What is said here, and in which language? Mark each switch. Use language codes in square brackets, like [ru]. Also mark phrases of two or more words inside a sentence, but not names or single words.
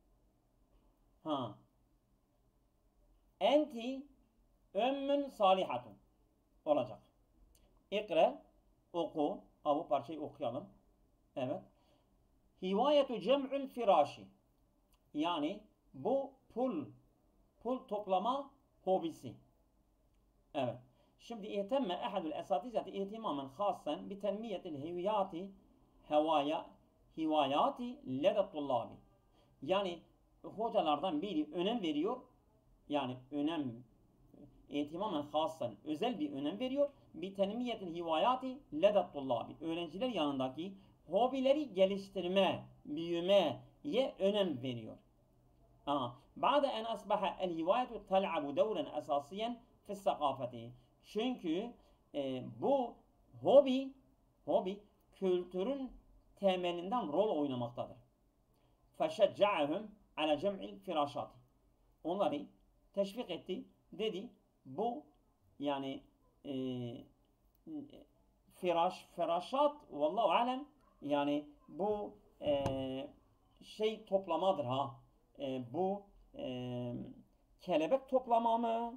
[ar] أنتِ أمٌّ صالحةٌ olacak. [tr] İkra, oku. Bu parçayı okuyalım. [ar] Evet. هواية جمع الفراش. [tr] Yani bu pul toplama hobisi. Evet. [ar] Şimdi اهتم أحد الأساتذة اهتماما حسنا بتنمية الهوايات لدى الطلاب. [tr] Yani hocalardan biri önem veriyor. Yani [ar] اهتماما حسنا [tr] özel bir önem veriyor. [ar] بتنمية الهوايات لدى الطلاب. [tr] Öğrenciler yanındaki hobileri geliştirme, büyümeye önem veriyor. [ar] بعد أن أصبح الهواية تلعب دورا أساسيا في الثقافة. [tr] Çünkü bu hobi kültürün temelinden rol oynamaktadır. [ar] فَشَجَّعَهُمْ عَلَى جَمْعِ الْفِرَاشَاتِ. [tr] Onları teşvik etti. Dedi bu yani firaşat [ar] والله أعلم [tr] yani bu şey toplamadır ha. Bu kelebek toplama mı?